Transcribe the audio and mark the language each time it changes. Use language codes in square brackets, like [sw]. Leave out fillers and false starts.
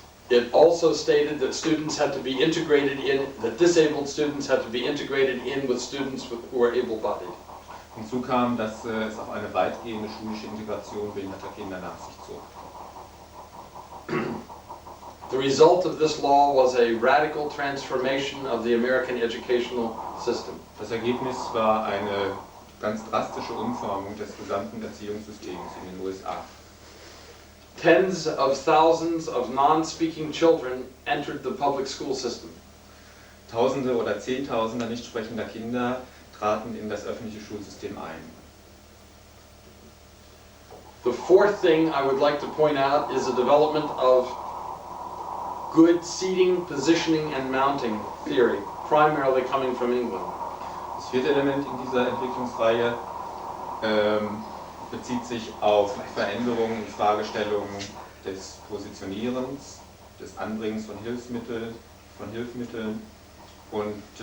[en] It also stated that students had to be integrated in, that disabled students had to be integrated in with students who were able-bodied. [de] Hinzu kam, dass es auch eine weitgehende schulische Integration behinderter Kinder nach sich zog. [en] The result of this law was a radical transformation of the American educational system. [de] Das Ergebnis war eine ganz drastische Umformung des gesamten Erziehungssystems in den USA. [en] Tens of thousands of non-speaking children entered the public school system. [de] Tausende oder Zehntausende nicht sprechender Kinder traten in das öffentliche Schulsystem ein. [en] The fourth thing I would like to point out is the development of good seating, positioning and mounting theory, primarily coming from England. [de] Das vierte Element in dieser Entwicklungsreihe bezieht sich auf Veränderungen und Fragestellungen des Positionierens, des Anbringens von Hilfsmitteln und